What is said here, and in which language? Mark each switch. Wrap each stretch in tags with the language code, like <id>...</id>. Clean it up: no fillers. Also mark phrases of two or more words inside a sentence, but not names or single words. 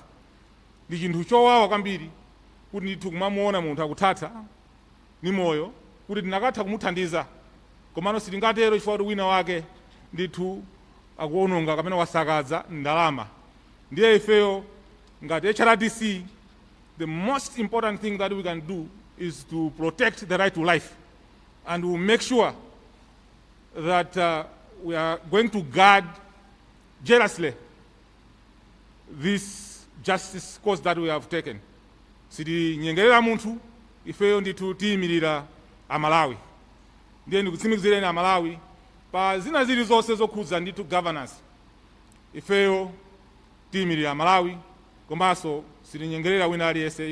<ny>Ndi chinthu chowawa kwambiri kuti ndithu kumamuona munthu akuthatha ni moyo kuti tinakatha kumuthandiza komano sitingatero chifukwa wina wake ndithu akuononga kapena wasakaza ndalama. Ndiye ifeyo ngati</ny> <en>HRDC the most important thing that we can do is to protect the right to life and we make sure that we are going to guard jealously this justice course that we have taken.</en> <ny>Sitinyengerera munthu, ifeyo ndithu tiyimirira Amalawi. Ndiye ndikutsimikizireni Amalawi pa zina zilizonse zokhudza ndithu governance. Ifeyo tiyimirira Amalawi, komanso sitinyengerera wina aliyense.</ny>